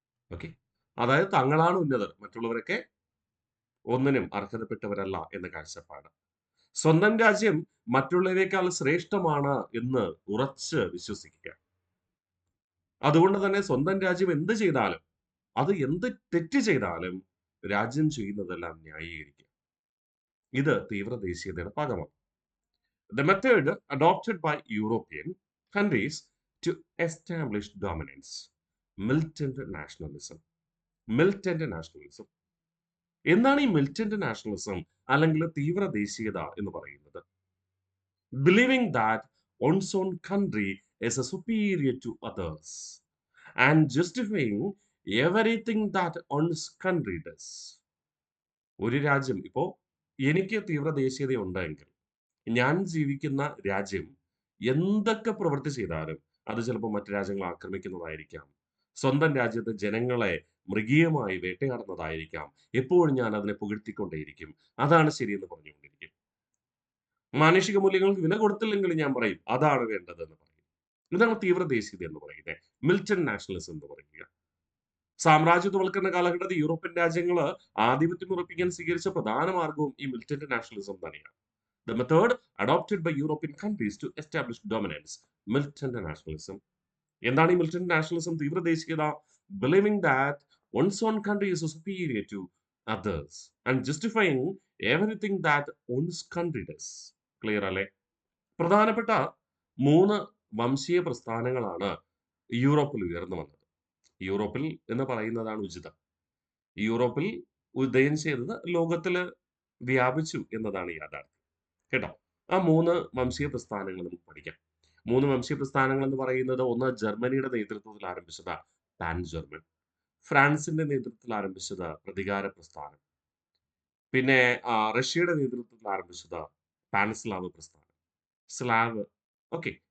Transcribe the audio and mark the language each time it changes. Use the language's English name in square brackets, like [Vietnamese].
[Malayalam] Okay, അതായത് തങ്ങളാണ് ഉന്നതർ, മറ്റുള്ളവരൊക്കെ ഒന്നിനും അർഹതപ്പെട്ടവരല്ല എന്ന കാഴ്ചപ്പാട്. സ്വന്തം രാജ്യം മറ്റുള്ളവരെക്കാൾ ശ്രേഷ്ഠമാണ് എന്ന് ഉറച്ച് വിശ്വസിക്കുക. അതുകൊണ്ട് തന്നെ സ്വന്തം രാജ്യം എന്ത് ചെയ്താലും, അത് എന്ത് തെറ്റ് ചെയ്താലും രാജ്യം ചെയ്യുന്നതെല്ലാം ന്യായീകരിക്കുക. ഇത് തീവ്രദേശീയതയുടെ ഭാഗമാണ്. [English] The method adopted by European countries to establish dominance. Militant nationalism. Militant nationalism. [Malayalam] എന്താണ് ഈ മിലിറ്റന്റ് നാഷണലിസം അല്ലെങ്കിൽ തീവ്രദേശീയത എന്ന് പറയുന്നത്? [English] Believing that one's own country is a superior to others and justifying everything that one's country does. [Malayalam] ഒരു രാജ്യം, ഇപ്പോ എനിക്ക് തീവ്രദേശീയത ഉണ്ടെങ്കിൽ ഞാൻ ജീവിക്കുന്ന രാജ്യം എന്തൊക്കെ പ്രവൃത്തി ചെയ്താലും അത് ചിലപ്പോൾ മറ്റു രാജ്യങ്ങൾ ആക്രമിക്കുന്നതായിരിക്കാം, സ്വന്തം രാജ്യത്തെ ജനങ്ങളെ മൃഗീയമായി വേട്ടയാടുന്നതായിരിക്കാം. എപ്പോഴും ഞാൻ അതിനെ പുകഴ്ത്തിക്കൊണ്ടേയിരിക്കും, അതാണ് ശരിയെന്ന് പറഞ്ഞുകൊണ്ടിരിക്കും. മാനുഷിക മൂല്യങ്ങൾക്ക് വില കൊടുത്തില്ലെങ്കിൽ ഞാൻ പറയും അതാണ് വേണ്ടത് എന്ന് പറയും. ഇതാണ് തീവ്രദേശീയത എന്ന് പറയുന്നത്, മിലിറ്റന്റ് നാഷണലിസം എന്ന് പറയുക. സാമ്രാജ്യത്വവൽക്കരണ കാലഘട്ടത്തിൽ യൂറോപ്യൻ രാജ്യങ്ങള് ആധിപത്യം ഉറപ്പിക്കാൻ സ്വീകരിച്ച പ്രധാന മാർഗവും ഈ മിലിറ്റന്റ് നാഷണലിസം തന്നെയാണ്. [English] The method adopted by European countries to establish dominance. Militant nationalism. [Malayalam] എന്താണ് ഈ militant nationalism, തീവ്രദേശീയത? [English] Believing that one's own country is superior to others and justifying everything that one's country does. [Malayalam] Clear അല്ലേ? പ്രധാനപ്പെട്ട 3 വംശീയ പ്രസ്ഥാനങ്ങളാണ് യൂറോപ്പിൽ ഉയർന്നു വന്നത്. യൂറോപ്പിൽ എന്ന് പറയുന്നതാണ് ഉചിതം. യൂറോപ്പിൽ ഉദയം ചെയ്തത് ലോകത്തില് വ്യാപിച്ചു എന്നതാണ് യാഥാർത്ഥ്യം. കേട്ടോ? ആ 3 വംശീയ പ്രസ്ഥാനങ്ങൾ നമുക്ക് പഠിക്കാം. 3 വംശീയ പ്രസ്ഥാനങ്ങൾ എന്ന് പറയുന്നത്, ഒന്ന് ജർമ്മനിയുടെ നേതൃത്വത്തിൽ ആരംഭിച്ചത് പാൻ ജർമ്മൻ, ഫ്രാൻസിന്റെ നേതൃത്വത്തിൽ ആരംഭിച്ചത് പ്രതികാര പ്രസ്ഥാനം, പിന്നെ റഷ്യയുടെ നേതൃത്വത്തിൽ ആരംഭിച്ചത് പാൻ സ്ലാവ് പ്രസ്ഥാനം, സ്ലാവ്. ഓക്കെ,